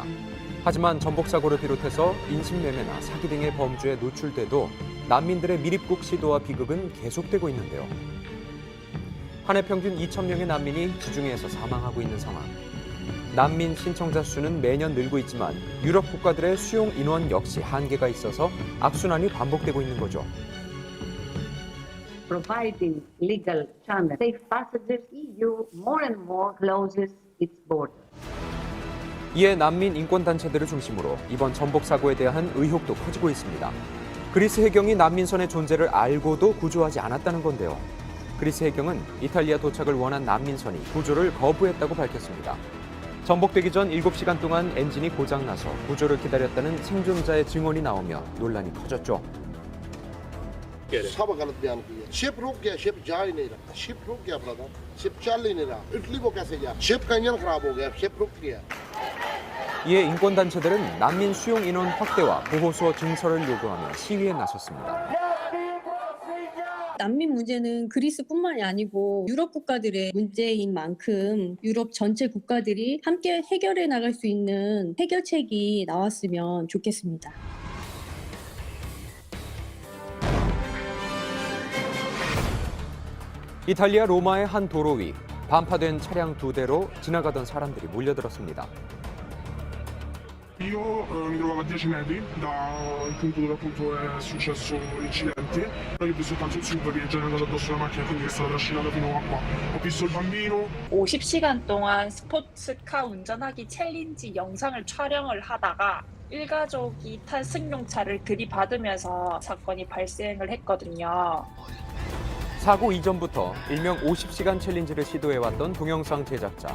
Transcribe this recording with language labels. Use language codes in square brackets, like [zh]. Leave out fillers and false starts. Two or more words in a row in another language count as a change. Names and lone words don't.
[ko] 하지만 전복사고를 비롯해서 인신매매나 사기 등의 범죄에 노출돼도 난민들의 미립국 시도와 비극은 계속되고 있는데요. 한 해 평균 2,000명의 난민이 지중해에서 사망하고 있는 상황. 난민 신청자 수는 매년 늘고 있지만 유럽 국가들의 수용 인원 역시 한계가 있어서 악순환이 반복되고 있는 거죠. [en] Providing legal channel safe passages, EU more and more closes its border. [ko] 이에 난민 인권단체들을 중심으로 이번 전복 사고에 대한 의혹도 커지고 있습니다. 그리스 해경이 난민선의 존재를 알고도 구조하지 않았다는 건데요. 그리스 해경은 이탈리아 도착을 원한 난민선이 구조를 거부했다고 밝혔습니다. 전복되기 전 7시간 동안 엔진이 고장나서 구조를 기다렸다는 생존자의 증언이 나오며 논란이 커졌죠. [hi] सब गलत बयान किया शिप रुक गया शिप जा ही नहीं रहा शिप रुक गया ब्रदर शिप चल ही नहीं रहा इटली को कैसे जा शिप का इंजन खराब हो गया शिप रुक गया [ko] 이에 인권단체들은 난민 수용 인원 확대와 보호소 증설을 요구하며 시위에 나섰습니다. 난민 문제는 그리스뿐만이 아니고 유럽 국가들의 문제인 만큼 유럽 전체 국가들이 함께 해결해 나갈 수 있는 해결책이 나왔으면 좋겠습니다. 이탈리아 로마의 한 도로 위 반파된 차량 2대로 지나가던 사람들이 몰려들었습니다. [it] Io mi trovavo a 10 metri dal punto dove appunto è successo l'incidente. Io ho visto tanto zucchero che già è andato addosso alla macchina, quindi è stata trascinata fino a qua. Ho visto il bambino. [ko] 50시간 동안 스포츠카 운전하기 챌린지 영상을 촬영을 하다가 일가족이 탄 승용차를 들이받으면서 사건이 발생을 했거든요. 사고 이전부터 일명 50시간 챌린지를 시도해왔던 동영상 제작자.